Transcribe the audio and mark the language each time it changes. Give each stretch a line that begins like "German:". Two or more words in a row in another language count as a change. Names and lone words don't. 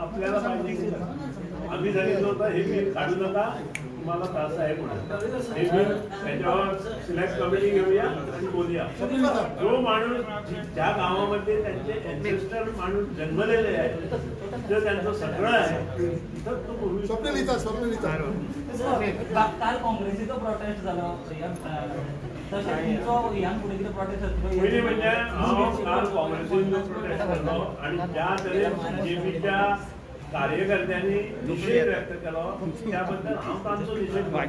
Marathi: सरकार आपल्याला पाहिजे की आम्ही सांगितलं होतं हे बिल काढू नका, तुम्हाला त्रास आहे म्हणून. हे बिल त्याच्यावर सिलेक्ट कमिटी घेऊया आणि बोलूया. जो माणूस ज्या गावामध्ये त्यांचे एन्सेस्टर माणूस जन्मलेले आहे, तर त्यांचं सगळं आहे, तर तो बोलू शकतो. स्वप्नलिता
Konkani: काल काँग्रेसीचो प्रोटेस्ट झालो तशेंच तुमचो ह्यान फुडें कितें प्रोटेस्ट पहिले म्हणजे हांव काल काँग्रेसीन प्रोटेस्ट केलो आणि ज्या तरेन बीजेपीच्या कार्यकर्त्यांनी निषेध व्यक्त केलो त्याबद्दल हांव तांचो निषेध करता.